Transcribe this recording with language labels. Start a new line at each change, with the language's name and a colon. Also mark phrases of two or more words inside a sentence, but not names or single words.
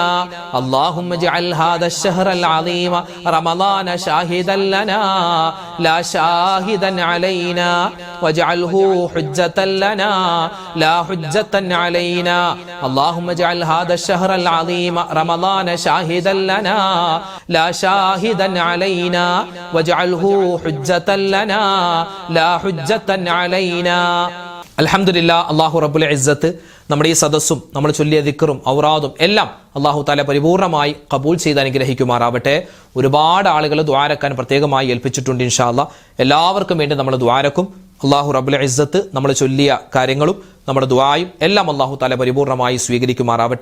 Arabic: اللهم اجعل هذا الشهر العظيم رمضان شاهدا لنا لا شاهدا علينا واجعله حجة لنا لا حجة علينا. اللهم اجعل هذا الشهر العظيم رمضان شاهدا لنا لا شاهدا علينا واجعله حجة لنا لا حجة علينا.
Malayalam: അൽഹംദുലില്ലാ.
Arabic: الله رب العزة
Malayalam: നമ്മുടെ ഈ സദസ്സും നമ്മൾ ചൊല്ലിയ ദിക്റും ഔറാദും എല്ലാം
Arabic: الله تعالى
Malayalam: പരിപൂർണമായി ഖബൂൽ ചെയ്ത് അനുഗ്രഹിക്കുമാറാവട്ടെ. ഒരുപാട് ആളുകൾ ദുആരക്കാൻ പ്രത്യേകമായി ഏൽപ്പിച്ചിട്ടുണ്ട്.
Arabic: إن شاء الله
Malayalam: എല്ലാവർക്കും വേണ്ടി നമ്മൾ ദുആരക്കും.
Arabic: الله رب العزة
Malayalam: നമ്മൾ ചൊല്ലിയ കാര്യങ്ങളും നമ്മുടെ ദുആയും എല്ലാം
Arabic: الله تعالى
Malayalam: പരിപൂർണമായി സ്വീകരിക്കുമാറാവട്ടെ.